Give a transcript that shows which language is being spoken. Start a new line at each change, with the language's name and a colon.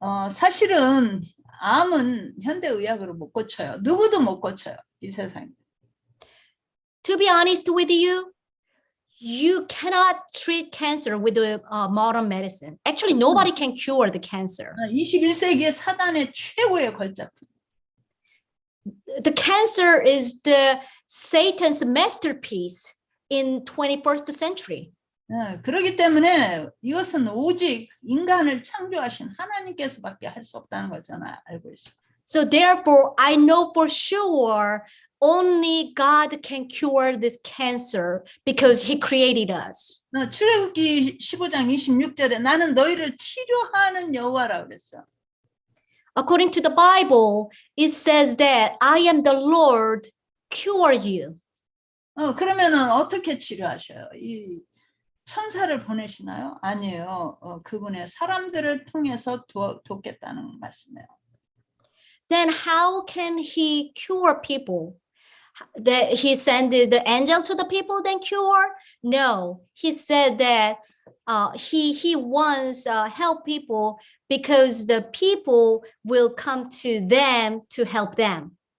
Korean: 사실은 암은 현대의학으로 못 고쳐요. 누구도 못 고쳐요. 이 세상에.
English: To be honest with you, you cannot treat cancer with modern medicine. Actually, nobody can cure the cancer.
Korean: 21세기의 사단의 최고의 걸작품.
English: The cancer is the Satan's masterpiece in 21st century.
Korean: 그렇기 때문에 이것은 오직 인간을 창조하신 하나님께서밖에 할 수 없다는 걸 저는 알고 있어요.
English: So therefore, I know for sure only God can cure this cancer because He created us.
Korean: 출애굽기 15장 26절에 나는 너희를 치료하는 여호와라 그랬어.
English: According to the Bible, it says that I am the Lord, cure you.
Korean: 그러면은 어떻게 치료하셔요? 이 천사를 보내시나요? 아니에요. 그분의 사람들을 통해서 돕겠다는 말씀이에요.
English: Then how can He cure people? That He sent the angel to the people, then cure? No, He said that He wants help people because the people will come to them to help them.